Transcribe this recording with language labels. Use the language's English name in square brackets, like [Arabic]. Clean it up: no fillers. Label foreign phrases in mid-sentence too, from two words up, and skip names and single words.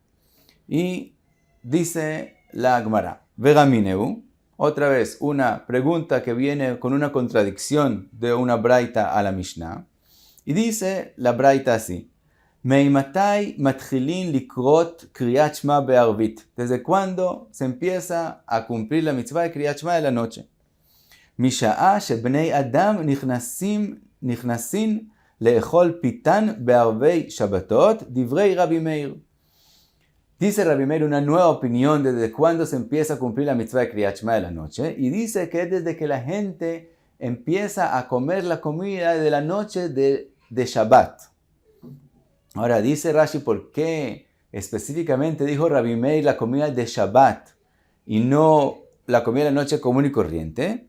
[Spanish] Y dice la Gemara, Vegamineu, otra vez una pregunta que viene con una contradicción de una Braita a la Mishnah. Y dice la Braita así, [Hebrew] מאימתי מתחילין לקרות קריאת שמע בערבית. [Spanish] ¿Desde cuándo se empieza a cumplir la mitzvah de [Hebrew] קריאת שמע [Spanish] de la noche? [Hebrew] משעה שבני אדם נכנסין לאכול פיתן בערבי שבתות דברי רבי מאיר. [Spanish] Dice Rabbi Meir una nueva opinión desde cuándo se empieza a cumplir la mitzvah de [Hebrew] קריאת שמע [Spanish] de la noche. Y dice que es desde que la gente empieza a comer la comida de la noche de Shabbat. Ahora dice Rashi por qué específicamente dijo Rabbi Meir la comida de Shabbat y no la comida de la noche común y corriente.